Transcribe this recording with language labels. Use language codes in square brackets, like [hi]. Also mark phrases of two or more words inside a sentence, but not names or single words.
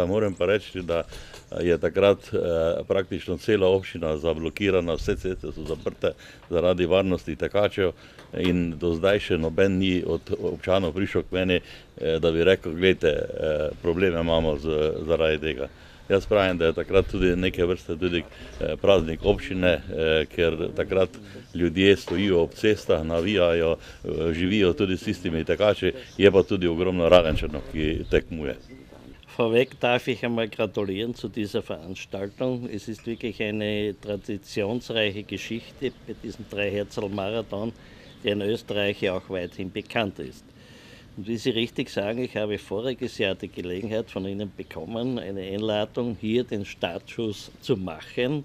[sl] Moram pa reči, da je takrat praktično cela občina zablokirana, vse ceste so zaprte zaradi varnosti tekačev in do zdaj še noben ni od občanov prišel k meni, da bi rekel, gledajte, probleme imamo zaradi tega. Jaz pravim, da je takrat tudi neke vrste tudi praznik občine, ker takrat ljudje stojijo ob cestah, navijajo, živijo tudi s tistimi tekači, je pa tudi ogromno Radenčanov, ki tekmuje. [de] Vorweg darf ich einmal gratulieren zu dieser Veranstaltung. Es ist wirklich eine traditionsreiche Geschichte bei diesem Dreiherzl-Marathon, der in Österreich ja auch weithin bekannt ist. Und wie Sie richtig sagen, ich habe voriges Jahr die Gelegenheit von Ihnen bekommen, eine Einladung, hier den Startschuss zu machen.